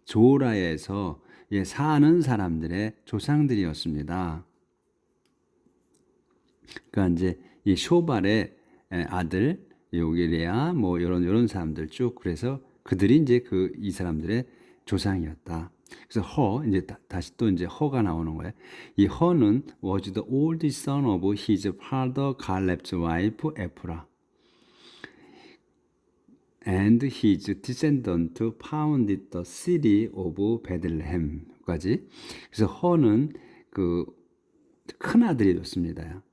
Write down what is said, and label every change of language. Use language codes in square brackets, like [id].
[ko] 조라에서 사는 사람들의 조상들이었습니다. 그러니까 이제 이 쇼발의 아들 여기 레아 이런 사람들 쭉 그래서 그들이 이제 이 사람들의 조상이었다. 그래서 이제 다시 또 이제 허가 나오는 거예요. 이 허는 [en] was the oldest son of his father Caleb's wife 에프라. And his descendant founded the city of Bethlehem까지. [ko] 그래서 허는 큰 아들이었습니다.